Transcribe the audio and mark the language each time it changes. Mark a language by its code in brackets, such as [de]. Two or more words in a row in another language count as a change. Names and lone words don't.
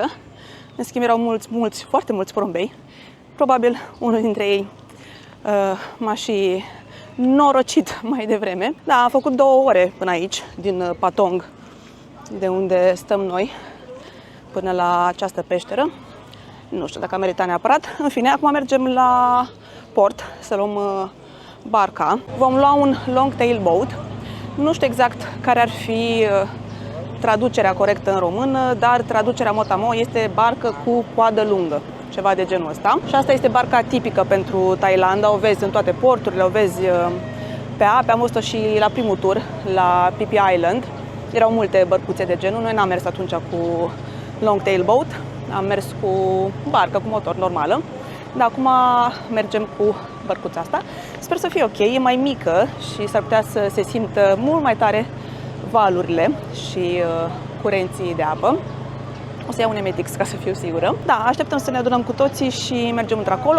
[ro] În schimb, erau foarte mulți porumbei. Probabil unul dintre ei m-a și norocit mai devreme. Da, am făcut 2 ore până aici, din Patong, de unde stăm noi, până la această peșteră. Nu știu dacă a meritat neapărat. În fine, acum mergem la port să luăm barca. Vom lua un [en] long tail boat. [ro] Nu știu exact care ar fi traducerea corectă în română, dar traducerea mot-a-mot este barcă cu coadă lungă, ceva de genul ăsta. Și asta este barca tipică pentru Thailanda, o vezi în toate porturile, o vezi pe ape. Am văzut-o și la primul tur, la Phi Phi Island. Erau multe bărcuțe de genul, noi n-am mers atunci cu [en] long tail boat, [ro] am mers cu barcă, cu motor normală. Dar acum mergem cu bărcuța asta. Sper să fie ok, e mai mică și s-ar putea să se simtă mult mai tare valurile și curenții de apă. O să iau un Emetix ca să fiu sigură. Da, așteptăm să ne adunăm cu toții și mergem într-acolo.